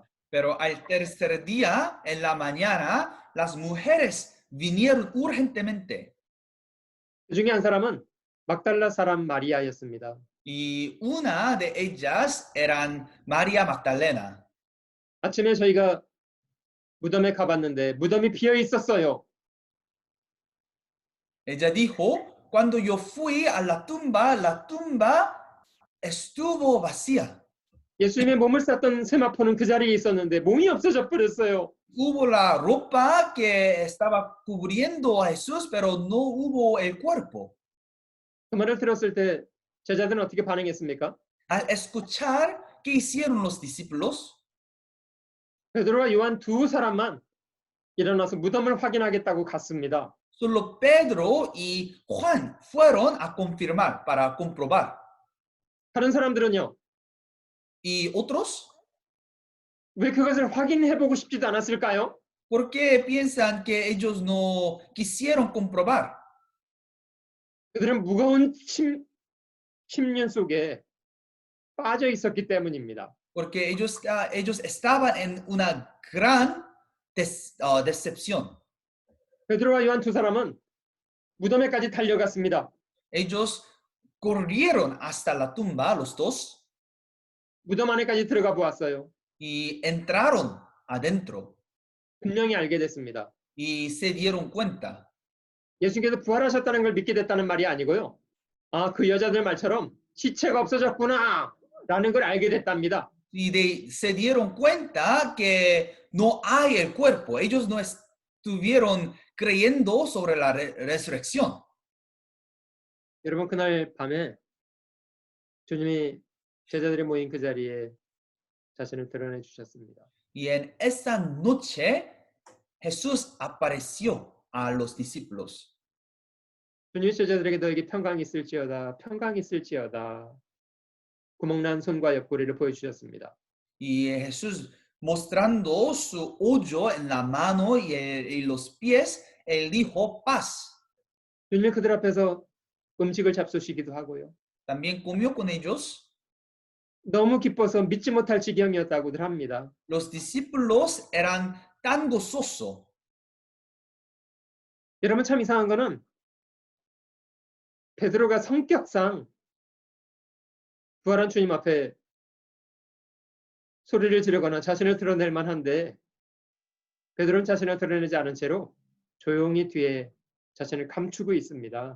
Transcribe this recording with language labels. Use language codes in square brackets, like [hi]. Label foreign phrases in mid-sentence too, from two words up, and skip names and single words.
[es] Pero al tercer día, en la mañana, las mujeres vinieron urgentemente. [ko] 그 중에 한 사람은 막달라 사람 마리아였습니다. [es] Y una de ellas eran María Magdalena. [ko] 아침에 저희가 무덤에 가봤는데 무덤이 비어 있었어요. [es] Ella dijo, cuando yo fui a la tumba estuvo vacía. [ko] 예수님의 몸을 쌌던 세마포는 그 자리에 있었는데 몸이 없어져 버렸어요. [es] Hubo la ropa que estaba cubriendo a Jesús, pero no hubo el cuerpo. [ko] 그 말을 들었을 때 제자들은 어떻게 반응했습니까? [es] Al escuchar, ¿qué hicieron los discípulos? [ko] 베드로와 요한 두 사람만 일어나서 무덤을 확인하겠다고 갔습니다. [es] Solo Pedro y Juan fueron a confirmar, para comprobar. [ko] 다른 사람들은요. [es] ¿Y otros? [ko] 왜 그것을 확인해보고 싶지도 않았을까요? [es] ¿Por qué piensan que ellos no quisieron comprobar? [ko] 그들은 무거운 침륜 속에 빠져 있었기 때문입니다. [es] Porque ellos estaban en una gran decepción. [ko] 베드로와 요한 두 사람은 무덤에까지 달려갔습니다. [es] Ellos corrieron hasta la tumba, los dos, [ko] 무덤 안에까지 들어가 보았어요. [es] y entraron adentro [ko] 분명히 알게 됐습니다. [es] y se dieron cuenta. [ko] 예수님께서 부활하셨다는 걸 믿게 됐다는 말이 아니고요. 아, 그 여자들 말처럼 시체가 없어졌구나 라는 걸 알게 됐답니다. [es] Y se dieron cuenta que no hay el cuerpo. Ellos no estuvieron creyendo sobre la resurrección. [ko] 여러분, 그날 밤에 주님이 제자들이 모인 그 자리에 자신을 드러내 주셨습니다. [es] Y en esa noche Jesús apareció a los discípulos. [ko] 주님이 제자들에게 너에게 평강이 있을지어다, 평강이 있을지어다. 구멍난 손과 옆구리를 보여주셨습니다. [es] Y Jesús, mostrando su hoyo en la mano y los pies, él dijo paz. [ko] 주님이 그들 앞에서 음식을 잡수시기도 하고요. [es] También comió con ellos. [ko] 너무 기뻐서 믿지 못할 지경이었다고들 합니다. [es] Los discípulos eran tan gozosos. [ko] 여러분, 참 이상한 거는 베드로가 성격상 부활한 주님 앞에 소리를 지르거나 자신을 드러낼 만한데 베드로는 자신을 드러내지 않은 채로 조용히 뒤에 자신을 감추고 있습니다.